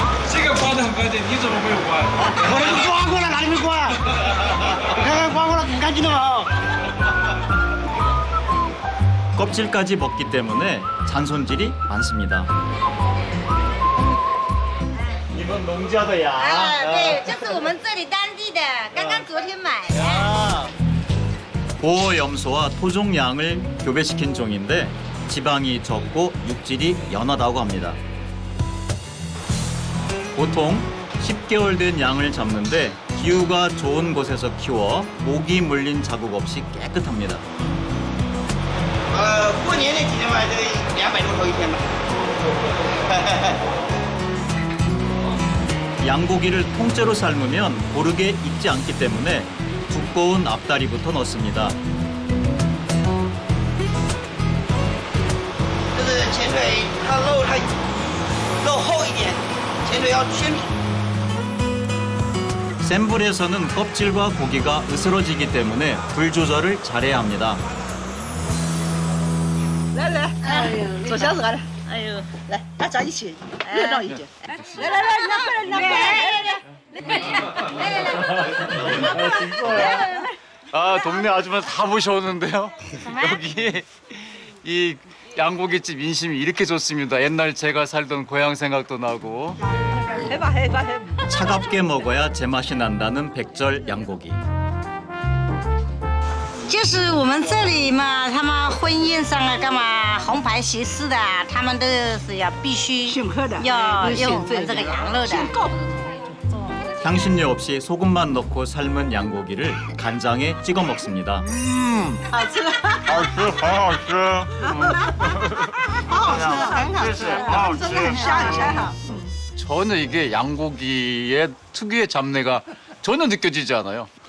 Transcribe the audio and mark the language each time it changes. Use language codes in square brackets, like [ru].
[zh] 这个刮得很干净，你怎么没有刮？我刮过了，哪里没刮？你看看刮过了，很干净的嘛。 [ko] 껍질까지 먹기 때문에 잔손질이 많습니다. 이건 농자 [zh] 的羊。对，这是我们这里当地的，刚刚昨天买的。 [ko] 보호염소와 토종양을 교배시킨 종인데 지방이 적고 육질이 연하다고 합니다. 보통 10개월 된 양을 잡는데 기후가 좋은 곳에서 키워 모기 물린 자국 없이 깨끗합니다. [zh] 过年那几天吧，这200多头一天吧。 [ko] 양고기를 통째로 삶으면 고르게 익지 않기 때문에 두꺼운 앞다리부터 넣습니다. [zh] 这是前腿，它肉厚一点，前腿要鲜皮。 [ko] 센 불에서는 껍질과 고기가 으스러지기 때문에 불 조절을 잘해야 합니다. [zh] 来来，左小子来，哎呦，来，大家一起热闹一点。来，你拿过来，你拿过来。 [ko] 아, 동네 아줌마 다 모셔오는데요. 여기 이 양고기집 인심이 이렇게 좋습니다. 옛날 제가 살던 고향 생각도 나고. 해봐. 차갑게 먹어야 제맛이 난다는 백절 양고기. [zh] 就是我们这里嘛，他们婚宴上啊，干嘛红牌喜事的，他们都是要必须要用我们这个羊肉的。 [ko] 향신료 없이 소금만 넣고 삶은 양고기를 간장에 찍어 먹습니다. [zh] 好吃，好吃，很好吃。很好吃，真的很香。 [ko] 전혀 이게 양고기의 특유의 잡내가 전혀 느껴지지 않아요.